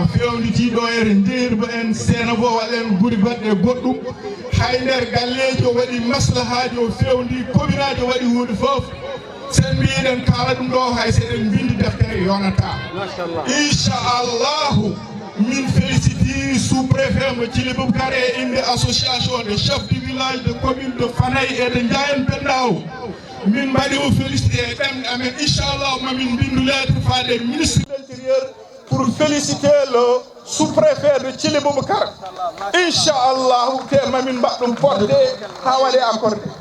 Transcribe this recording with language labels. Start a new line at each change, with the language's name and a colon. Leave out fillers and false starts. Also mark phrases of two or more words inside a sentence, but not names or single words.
Fula: fewniti ɗo ere ndeerba en seena bo waɗen guri baɗɗe goɗɗum hay nder galleji o waɗi maslahaji o fewndi commune-aji o waɗi hunde foof sen mbiɗen kala ɗum ɗo hay seɗen bindi deftere yonata inchallahu min
French: félicite sous-préfet
Fula: mo Thily Boubacar e inde
French: association des chefs du village de commune de Fanay et de Ndiayen Pendaw
Fula: min mbaɗi o félicité e ɗemɗe amen inchallah mamin mbindu lettre faade
French: ministre de l'intérieur pour féliciter le sous-préfet de Thily Boubacar
Fula: inchallahu te mamin mbaɗ ɗum porté ha waɗe accordé